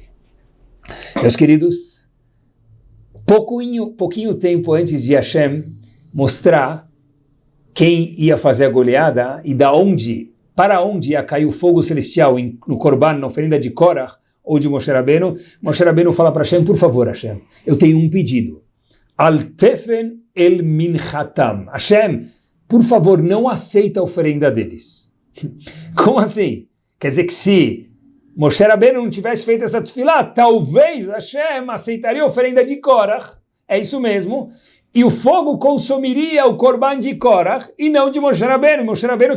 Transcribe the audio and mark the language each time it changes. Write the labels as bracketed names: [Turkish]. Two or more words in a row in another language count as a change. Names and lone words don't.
[Portuguese] Meus queridos, pouquinho tempo antes de Hashem mostrar quem ia fazer a goleada e para onde ia cair o fogo celestial no Korban, na oferenda de Korach ou de Moshe Rabbeinu fala para Hashem, por favor, Hashem, eu tenho um pedido. [Hebrew] אל תפן אל מנחתם. [Portuguese] Hashem, por favor, não aceita a oferenda deles. Como assim? Quer dizer que se Moshe Rabbeinu não tivesse feito essa tefilá, talvez Hashem aceitaria a oferenda de Korach, é isso mesmo, e o fogo consumiria o Korban de Korach e não de Moshe Rabbeinu.